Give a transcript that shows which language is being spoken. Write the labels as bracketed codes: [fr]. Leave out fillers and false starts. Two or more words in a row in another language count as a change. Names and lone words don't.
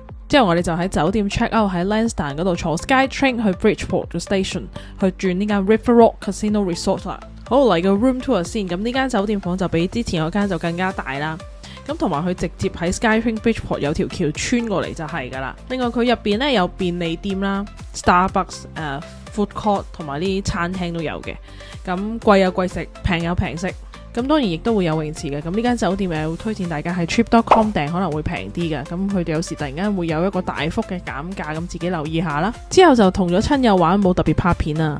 [yue] 之後我哋就喺酒店 [en] check out [yue] 喺 Lansdowne 嗰度坐 SkyTrain 去 Bridgeport 嘅 station 去轉呢間 River Rock Casino Resort 啦。好，嚟個 [en] room tour [yue] 先。咁呢間酒店房就比之前嗰間就更加大啦。咁同埋佢直接喺 SkyTrain Bridgeport 有條橋穿過嚟就係噶啦。另外佢入邊呢有便利店啦、Starbucks、 [en] food court [yue] 同埋啲餐廳都有嘅。咁貴有貴食，平有平食。咁當然亦都會有泳池嘅。咁呢間酒店會推薦大家喺 trip.com 訂可能會平啲嘅。咁佢哋有時突然間會有一個大幅嘅減價，咁自己留意下啦。之後就同咗親友玩，冇特別拍片啊。